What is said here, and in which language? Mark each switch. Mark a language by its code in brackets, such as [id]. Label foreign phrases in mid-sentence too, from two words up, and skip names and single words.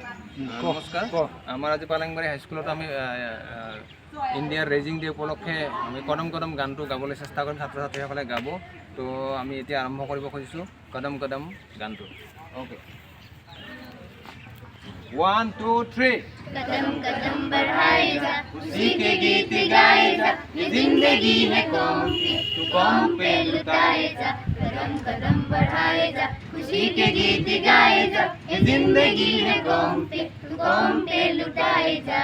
[as] নমস্কাৰ আমাৰ আজি পালেংবাৰী হাইস্কুলত আমি ইণ্ডিয়াৰ [en] raising day [as] উপলক্ষে আমি কদম কদম গানটো গাবলৈ চেষ্টা কৰিম, ছাত্ৰ ছাত্ৰীসকলে গাব। তো আমি এতিয়া আৰম্ভ কৰিব খুজিছোঁ কদম কদম গানটো। [en] ओके 1 2 3 [hi] कदम कदम बढ़ाए जा, उसी के गीत गाए जा, ये जिंदगी है कौम की, तू कौम पे लुटाए जा। कदम कदम बढ़ाए जा, उसी के गीत गाए जा, ये जिंदगी है कौम पे, तू कौम पे लुटाए जा।